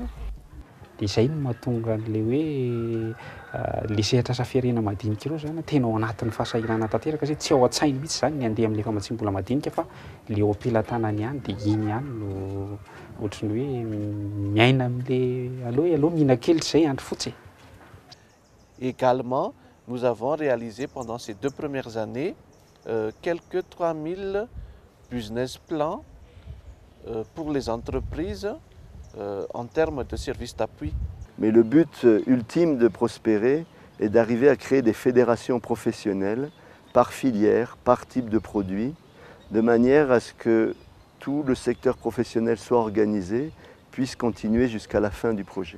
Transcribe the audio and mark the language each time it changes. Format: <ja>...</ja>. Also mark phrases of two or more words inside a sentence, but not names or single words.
<mg>Dia izay no mahatonga an'le hoe le sehatra asa fiarenana madinika ireo zany tena ao anatin'ny fasahirana tanteraka satria tsy ao an-tsainy mihitsy zany ny andeha amin'le famatsim-bola madinika fa le ao am-pelantanany ihany dia iny ihany no ohatrany hoe miaina amin'le aloha mihina kely tsy izay andro fotsy.</mg> <fr>Également, nous avons réalisé pendant ces 2 premières années quelques 3000 business plans pour les entreprises en termes de services d'appui. Mais le but ultime de Prosperer est d'arriver à créer des fédérations professionnelles par filière, par type de produit, de manière à ce que tout le secteur professionnel soit organisé, puisse continuer jusqu'à la fin du projet.</fr>